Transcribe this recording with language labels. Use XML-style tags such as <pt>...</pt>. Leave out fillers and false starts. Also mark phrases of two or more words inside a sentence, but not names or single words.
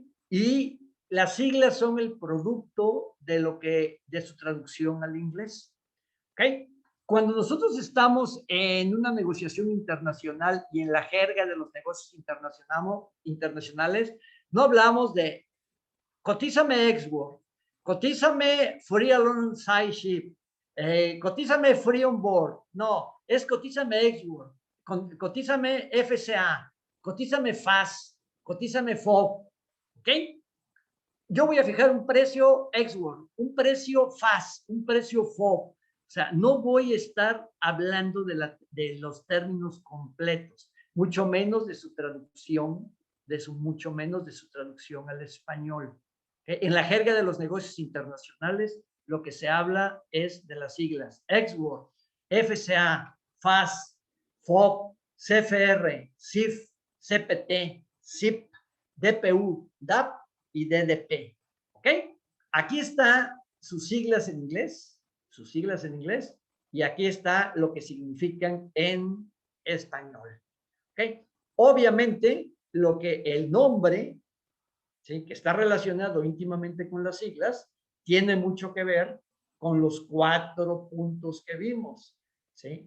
<es>Y las siglas son el producto de su traducción al inglés. ¿Ok? Cuando nosotros estamos en una negociación internacional y en la jerga de los negocios internacionales, no hablamos de cotízame Exwork, cotízame</es> <en>Free Alongside Ship,</en> <es>cotízame</es> <en>Free On Board.</en> <es>No, es cotízame Exwork, cotízame FCA, cotízame FAS, cotízame FOB. ¿Ok? Yo voy a fijar un precio Exwork, un precio FAS, un precio FOB. O sea, no voy a estar hablando de los términos completos, mucho menos de su traducción, mucho menos de su traducción al español. En la jerga de los negocios internacionales, lo que se habla es de las siglas Exwork, FCA, FAS, FOB, CFR, CIF, CPT, CIP, DPU, DAP y DDP. ¿Ok? Aquí está sus siglas en inglés, y aquí está lo que significan en español. ¿Ok? Obviamente, el nombre, ¿sí?, que está relacionado íntimamente con las siglas, tiene mucho que ver con los 4 puntos que vimos, ¿sí?</es>